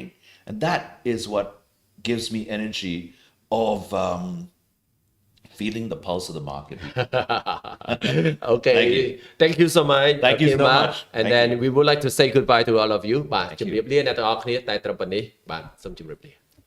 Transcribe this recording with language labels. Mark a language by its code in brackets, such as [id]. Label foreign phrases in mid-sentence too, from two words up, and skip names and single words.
[en] And that is what gives me energy of feeling the pulse of the market. Okay. Thank you. Thank you so much. Thank you so Kima. much. And Thank then you. we would like to say goodbye to all of you. [km] បាទជំរាបលាអ្នកទាំងអស់គ្នាតែត្រឹមប៉ុណ្នេះបាទសូមជម្រាបលា